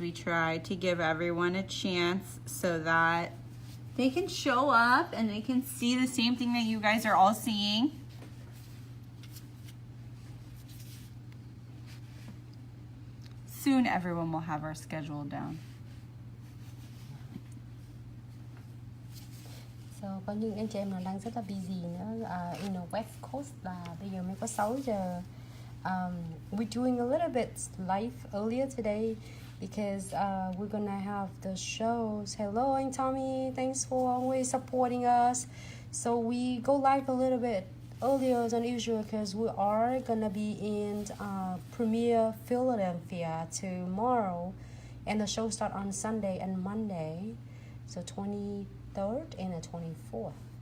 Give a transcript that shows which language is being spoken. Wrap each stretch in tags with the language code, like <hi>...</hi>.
<en>We try to give everyone a chance so that they can show up and they can see the same thing that you guys are all seeing. Soon everyone will have our schedule down.</en> <vi>so, có những anh chị em là đang rất là busy nữa.</vi> <en>In the West Coast</en> <vi>là bây giờ mới có 6 giờ.</vi> <en>We're doing a little bit live earlier today because we're gonna have the shows. Hello, anh Tommy. Thanks for always supporting us. So we go live a little bit earlier than usual because we are gonna be in Premiere Philadelphia tomorrow, and the show start on Sunday and Monday, so 23rd and the 24th.</en>